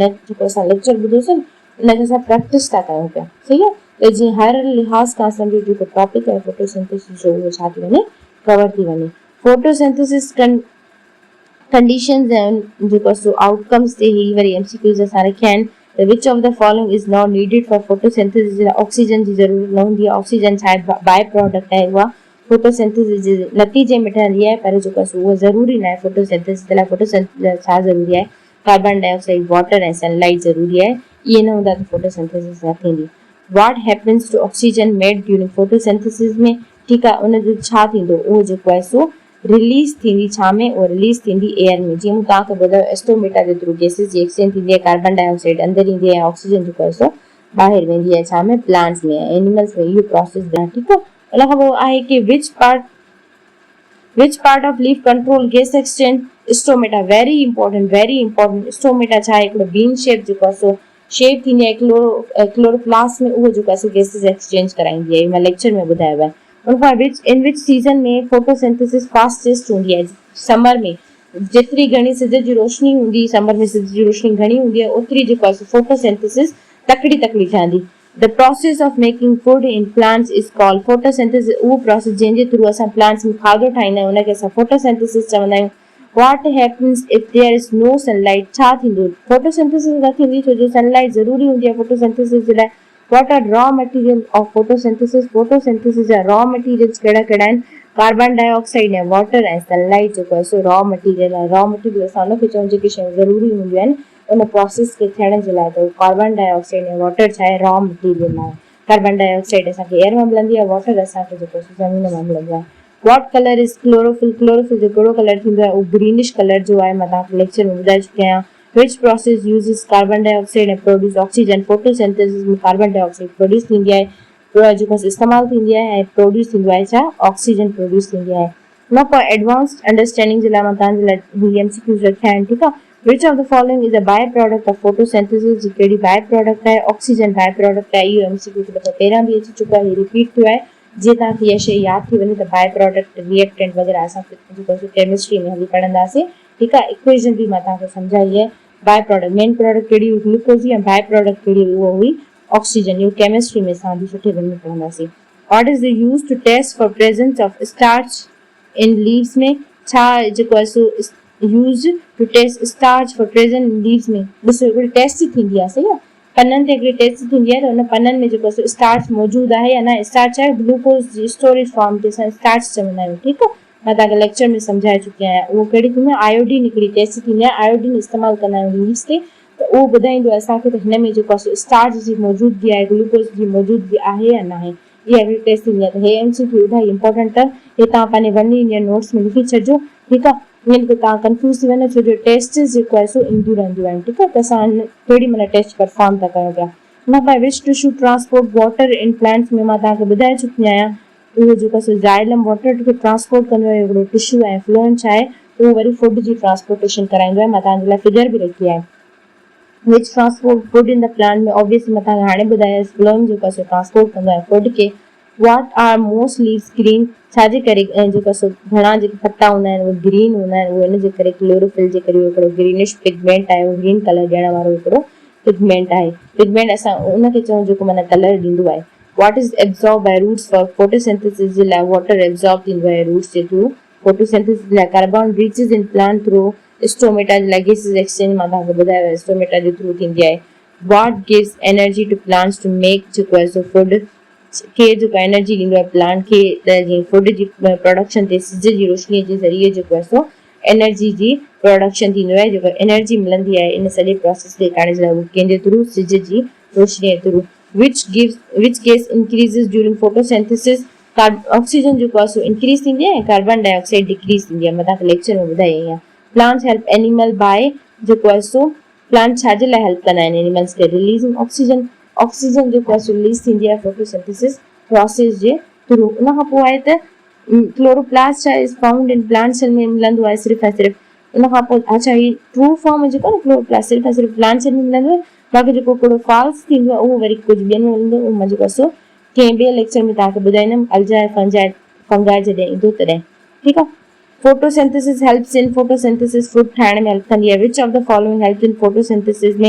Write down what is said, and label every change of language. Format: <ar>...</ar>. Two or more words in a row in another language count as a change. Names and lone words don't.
<sd>हिन जेको असां लेक्चर ॿुधोसीं उनखे असां प्रैक्टिस था कयूं पिया। सही आहे। त जीअं हर लिहाज़ खां असांजो जेको टॉपिक आहे फोटोसिंथेसिस जो, उहो छा थी वञे, कवर थी वञे।</sd> <en>photosynthesis conditions</en> <sd>ऐं जेको सो आउटकम्स ते ही वरी एमसीक्यूज़ असां रखिया आहिनि। त</sd> <en>which of the following is not needed for photosynthesis</en> <sd>जे लाइ ऑक्सीजन जी ज़रूरत न हूंदी आहे। ऑक्सीजन छा आहे,</sd> <en>by product</en> <sd>आहे, उहा फोटोसिंथेसिस जे नतीजे में ठहंदी आहे, पर जेको आहे उहो ज़रूरी न आहे फोटोसिंथेसिस जे लाइ। फोटोसिंथेसिस छा ज़रूरी आहे,</sd> <en>carbon dioxide,</en> <sd>वाटर ऐं सनलाइट ज़रूरी आहे। इहे न हूंदा त फोटोसिंथेसिस न थींदी।</sd> <en>what happens to oxygen made during photosynthesis</en> <sd>में, ठीकु आहे, उन जो छा थींदो, उहो जेको आहे सो रिलीज थींदी छा में, उहो रिलीज थींदी एयर में। जीअं मूं तव्हांखे ॿुधायो एस्टोमेटा जे थ्रू गैसेस जी एक्सचेंज थींदी आहे,</sd> <en>carbon dioxide</en> <sd>अंदरि ईंदी आहे, ऑक्सीजन जेको आहे सो ॿाहिरि वेंदी आहे छा में, प्लांट्स में, एनिमल्स में इहो प्रोसेस आहे, ठीकु आहे। उन खां पोइ आहे कि</sd> <en>which part of leaf control gas exchange, stomata, very important.</en> <sd>स्टोमेटा छा आहे, हिकिड़ो</sd> <en>bean shape</en> <sd>जेको आहे सो शेप थींदी आहे क्लोरोप्लास्ट में, उहो जेको आहे सो</sd> <en>gases exchange</en> <sd>कराईंदी आहे, मां लेक्चर में ॿुधायो आहे। उन</sd> <en>in which season</en> <sd>में</sd> <en>photosynthesis fastest</en> <sd>हूंदी आहे, समर में जेतिरी घणी सिज जी रोशनी हूंदी, समर में सिज जी रोशनी घणी हूंदी आहे, ओतिरी जेको आहे फोटोसिंथेसिस तकड़ी ठहंदी।</sd> <en>The process of making food in plants is called photosynthesis।</en> <sd>उहो प्रोसेस जंहिंजे थ्रू असां प्लांट्स में खाधो ठाहींदा आहियूं उनखे असां फोटोसिंथेसिस चवंदा आहियूं।</sd> <en>What happens if there is no sunlight?</en> <sd>छा थींदो, फोटोसिंथेसिस न थींदी छो जो सनलाइट ज़रूरी हूंदी आहे फोटोसिंथेसिस जे लाइ।</sd> <en>What are raw material of photosynthesis?</en> <sd>फोटोसिंथेसिस जा</sd> <en>raw materials</en> <sd>कहिड़ा कहिड़ा आहिनि,</sd> <en>carbon dioxide</en> <sd>ऐं वाटर ऐं सनलाइट जेको आहे सो</sd> <en>raw material</en> <sd>आहे।</sd> <en>raw material</en> <sd>असां उनखे चऊं जेके शयूं ज़रूरी हूंदियूं आहिनि उन प्रोसेस खे थियण जे लाइ, त</sd> <en>carbon dioxide</en> <sd>ऐं वाटर छा आहे,</sd> <en>raw material</en> <sd>आहे।</sd> <en>carbon dioxide</en> <sd>असांखे एयर मां मिलंदी आहे, वाटर असांखे जेको ज़मीन मां मिलंदो आहे।</sd> <en>what colour is chlorophyll?</en> <sd>क्लोरोफिल जो कहिड़ो कलर थींदो आहे, उहो</sd> <en>greenish colour</en> <sd>जो आहे, मां तव्हांखे लेक्चर में ॿुधाए चुकी आहियां।</sd> <en>which process uses carbon dioxide and produce oxygen?</en> <sd>फोटोसिंथेसिस में</sd> <en>carbon dioxide produce</en> <sd>थींदी आहे, जेको इस्तेमालु थींदी आहे, ऐं प्रोड्यूस थींदो आहे छा, ऑक्सीजन प्रोड्यूस थींदी आहे। न पर</sd> <en>advanced understanding</en> <sd>जे लाइ मां तव्हांजे लाइ ही एमसीक्यूज़ रखिया आहिनि, ठीकु आहे।</sd> <en>Which of the following is a byproduct of photosynthesis?</en> <sd>जी कहिड़ी</sd> <en>by product</en> <sd>आहे,</sd> <en>oxygen by product</en> <sd>आहे। इहो एमसीक्यू दफ़ो पहिरियां बि अची चुको आहे, रिपीट थियो आहे। जीअं तव्हांखे इहा शइ यादि थी वञे त</sd> <en>by product, reactant</en> <sd>वग़ैरह असां जेको केमिस्ट्री में हली पढ़ंदासीं, ठीकु आहे। इक्वेशन बि मां तव्हांखे सम्झाई आहे।</sd> <en>by product, main product</en> <sd>कहिड़ी हुई, ग्लूकोज, ऐं</sd> <en>by product</en> <sd>कहिड़ी हुई, उहा हुई ऑक्सीजन। इहो केमिस्ट्री में असां बि सुठे नमूने पढ़ंदासीं।</sd> <en>what is the use to test for presence of starch in leaves में?</en> <sd>छा जेको आहे सो</sd> <en>use to test starch for present in leaves में?</en> <sd>ॾिसो हिकिड़ी टेस्ट थींदी आहे, सही आहे, पननि ते हिकिड़ी टेस्ट थींदी आहे त उन पननि में जेको आहे स्टार्च मौजूदु आहे या न। स्टार्च आहे ग्लूकोज जी स्टोरेज फॉर्म ते असां स्टार्च चवंदा आहियूं, ठीकु आहे। मां तव्हांखे लेक्चर में सम्झाए चुकी आहियां। उहो कहिड़ी थींदी आहे, आयोडीन हिकिड़ी टेस्ट थींदी आहे, आयोडीन इस्तेमालु कंदा आहियूं लीव्स ते, त उहो ॿुधाईंदो आहे असांखे त हिन में जेको आहे स्टार्च जी मौजूदगी आहे, ग्लूकोज जी मौजूदगी आहे या न आहे। इहा हिकिड़ी टेस्ट थींदी आहे। त हे एमसीक्यू इलाही इंपॉर्टेंट आहे, हे तव्हां पंहिंजे 1</sd> <en>Indian notes</en> <sd>में लिखी छॾिजो, ठीकु आहे। ईअं त तव्हां कंफ्यूज़ थी वञो छो जो टेस्ट जेको आहे सो ईंदियूं रहंदियूं आहिनि, ठीकु आहे। त असां केॾी महिल टेस्ट परफॉर्म था कयूं पिया।</sd> <en>न by which tissue transport water in plants में?</en> <sd>मां तव्हांखे ॿुधाए चुकी आहियां, उहो जेको आहे जाइलम वाटर खे ट्रांसपोर्ट कंदो आहे, हिकिड़ो टिश्यू ऐं फ्लोएम छा आहे, उहो वरी फूड जी ट्रांसपोर्टेशन कराईंदो आहे। मां तव्हांजे लाइ फिगर बि रखी आहे।</sd> <en>which transport food in the plant में?</en> <sd>ऑब्वियसली मां तव्हांखे हाणे ॿुधायो, फ्लोएम जेको आहे ट्रांसपोर्ट कंदो आहे फूड खे।</sd> <en>what are most leaves green?</en> <sd>छाजे करे जेको आहे घणा जेके पत्ता हूंदा आहिनि उहे ग्रीन हूंदा आहिनि, उहो इन जे करे क्लोरोफिल जे करे हिकिड़ो</sd> <en>greenish pigment</en> <sd>आहे, उहो</sd> <en>green colour</en> <sd>ॾियण वारो हिकिड़ो पिगमेंट आहे। पिगमेंट असां उनखे चऊं जेको माना कलर ॾींदो आहे।</sd> <en>what is absorb by roots for photosynthesis?</en> <sd>जे लाइ</sd> <en>water absorb</en> <sd>थींदो आहे रूट्स जे थ्रू फोटोसिंथेसिस लाइ।</sd> <en>carbon reaches in plant through stomata</en> <sd>जे लाइ</sd> <en>gases exchange</en> <sd>मां तव्हांखे ॿुधायो स्टोमेटा जे थ्रू थींदी आहे।</sd> <en>what gives energy to plants to make</en> <sd>जेको आहे सो</sd> <en>फूड?</en> <sd>खे जेको एनर्जी ॾींदो आहे प्लांट खे, त जीअं फूड जी प्रोडक्शन ते सिज जी रोशनीअ जे ज़रिए जेको आहे सो एनर्जी जी प्रोडक्शन थींदो आहे, जेको एनर्जी मिलंदी आहे इन सॼे प्रोसेस खे करण जे लाइ, उहो कंहिंजे थ्रू, सिज जी रोशनीअ जे थ्रू।</sd> <en>which gas increases during photosynthesis?</en> <sd>ऑक्सीजन जेको आहे सो इंक्रीज़ थींदी आहे,</sd> <en>carbon dioxide decrease</en> <sd>थींदी आहे। मां तव्हांखे लेक्चर में ॿुधाई आहियां।</sd> <en>plants help animal by</en> <sd>जेको आहे सो प्लांट छाजे लाइ हेल्प कंदा आहिनि एनिमल्स खे?</sd> <en>releasing oxygen.</en> <sd>ऑक्सीजन जेको आहे रिलीज़ थींदी आहे</sd> <en>photosynthesis process</en> <sd>जे थ्रू। उन खां पोइ आहे त क्लोरोप्लास्ट छा</sd> <en>is found in plant cell</en> <sd>में मिलंदो आहे सिर्फ़ु ऐं सिर्फ़ु। उन खां पोइ अच्छा ही</sd> <en>true form</en> <sd>जेको आहे क्लोरोप्लास्ट सिर्फ़ु ऐं सिर्फ़ु</sd> <en>plant cell</en> <sd>में मिलंदो आहे, बाक़ी जेको हिकिड़ो फॉल्स थींदो आहे उहो वरी कुझु ॿियनि में मिलंदो आहे। उहो मां जेको आहे सो कंहिं ॿिए लेक्चर में तव्हांखे ॿुधाईंदमि,</sd> <en>algae fungi</en> <sd>जॾहिं ईंदो तॾहिं, ठीकु आहे।</sd> <en>photosynthesis helps in photosynthesis</en> <sd>फूड ठाहिण में हेल्प कंदी आहे।</sd> <en>which of the following help in photosynthesis में?</en>